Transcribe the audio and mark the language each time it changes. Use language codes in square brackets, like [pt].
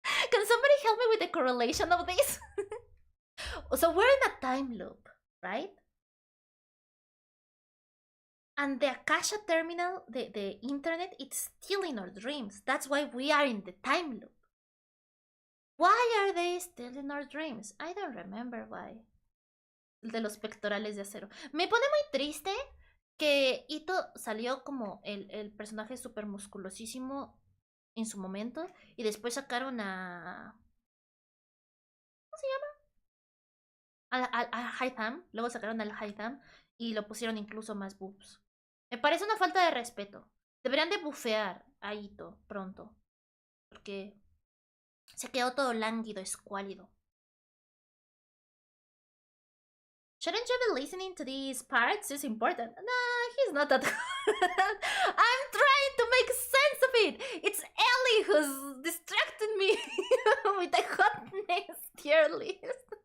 [en] Can somebody help me with the correlation of this? So we're in a time loop, right? And the Akasha terminal, the internet, it's stealing our dreams. That's why we are in the time loop. Why are they stealing our dreams? I don't remember why. [es] El de los pectorales de acero. Me pone muy triste que Ito salió como el personaje super musculosísimo en su momento y después sacaron a... ¿Cómo se llama? Al Haitham. Luego sacaron al Haitham y lo pusieron incluso más boobs. Me parece una falta de respeto. Deberían de bufear a Ito pronto. Porque se quedó todo lánguido, escuálido. [en] Shouldn't you be listening to these parts? It's important. Nah, he's not that I'm trying to make sense of it. It's Ellie who's distracted me with the hotness tier list.